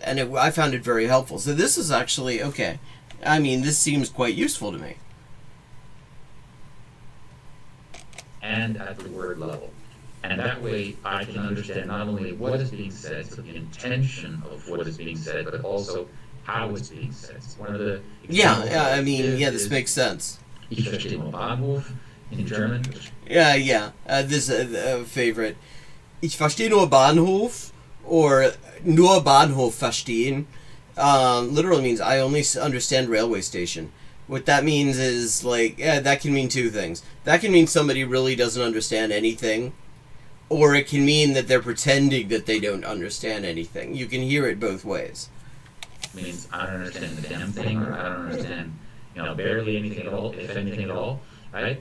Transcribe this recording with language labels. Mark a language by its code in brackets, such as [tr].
[en] And I found it very helpful. So this is actually, okay, I mean, this seems quite useful to me. And at the word level. And that way I can understand not only what is being said, so the intention of what is being said, but also how it's being said. One of the this makes sense. [de] Ich verstehe nur Bahnhof [en] in German. This is a favorite. [de] Ich verstehe nur Bahnhof, [en] or [de] nur Bahnhof verstehen, [en] literally means I only understand railway station. What that means is, like, yeah, that can mean two things. That can mean somebody really doesn't understand anything, or it can mean that they're pretending that they don't understand anything. You can hear it both ways. Means I don't understand the damn thing, or I don't understand, barely anything at all, if anything at all, right?